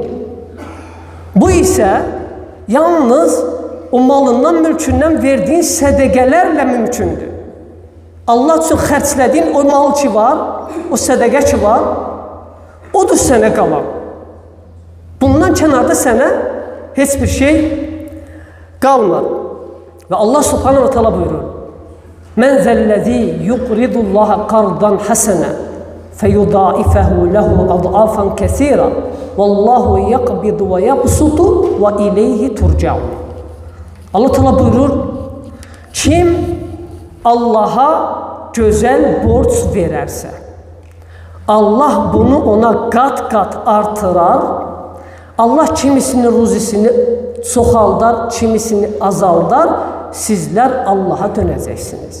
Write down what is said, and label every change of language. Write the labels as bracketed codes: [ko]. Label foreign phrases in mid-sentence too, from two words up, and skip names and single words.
[az] Bu isə yalnız o malından, mülkündən verdiyin sədəqələrlə mümkündür. Allah üçün xərclədiyin o mal ki var, o sədəqə ki var, odur sənə qalan. Bundan kənarda sənə heç bir şey qalmır. [ar] Və الله سبحانه وتعالى buyurur, من ذا الذي يقرض الله قرضا حسنا فيضاعفه له أضعافا كثيرة والله يقبض ويبسط وإليه ترجعون. الله تعالى [az] buyurur, kim Allaha gözəl borc verərsə, Allah bunu ona qat-qat artırar, Allah kimisinin ruzisini çoxaldar, kimisini azaldar, sizlər Allaha dönəcəksiniz.